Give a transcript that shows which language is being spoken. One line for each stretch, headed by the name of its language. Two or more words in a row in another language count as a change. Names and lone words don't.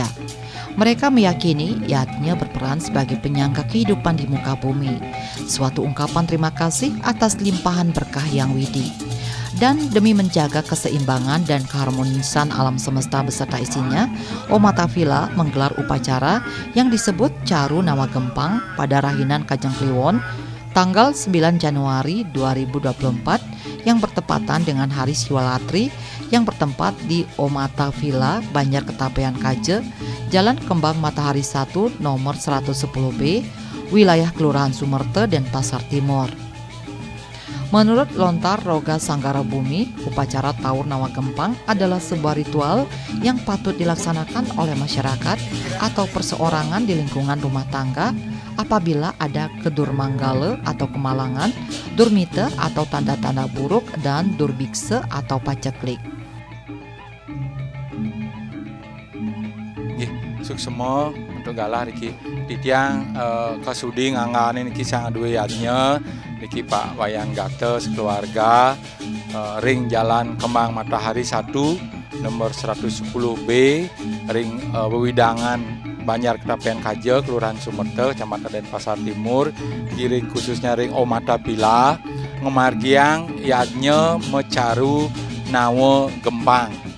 Indonesian: Mereka meyakini yajna berperan sebagai penyangga kehidupan di muka bumi, suatu ungkapan terima kasih atas limpahan berkah yang widi. Dan demi menjaga keseimbangan dan keharmonisan alam semesta beserta isinya, umat Tafila menggelar upacara yang disebut Caru Nawa Gempang pada Rahinan Kajang Kliwon tanggal 9 Januari 2024 yang bertepatan dengan Hari Siwalatri yang bertempat di Omata Villa, Banjar Ketapean Kaje, Jalan Kembang Matahari 1 nomor 110B, wilayah Kelurahan Sumerte, Denpasar Timur. Menurut Lontar Roga Sanggara Bumi, upacara Taur Nawa Gempang adalah sebuah ritual yang patut dilaksanakan oleh masyarakat atau perseorangan di lingkungan rumah tangga apabila ada kedurmanggala atau kemalangan, durmita atau tanda-tanda buruk, dan durbikse atau paceklik.
Balinese: Suksema untuk galah niki titiang kasudi nganggane niki sang duwe yadnya niki Pak Wayang Gate sekeluarga ring Jalan Kembang Matahari 1 nomor 110B ring Wewidangan Banjar Ketapean Kaje Kelurahan Sumerte Kecamatan Denpasar Timur ring khususnya ring Omata Pila ngemargiang yadnya mecaru nawa gempang.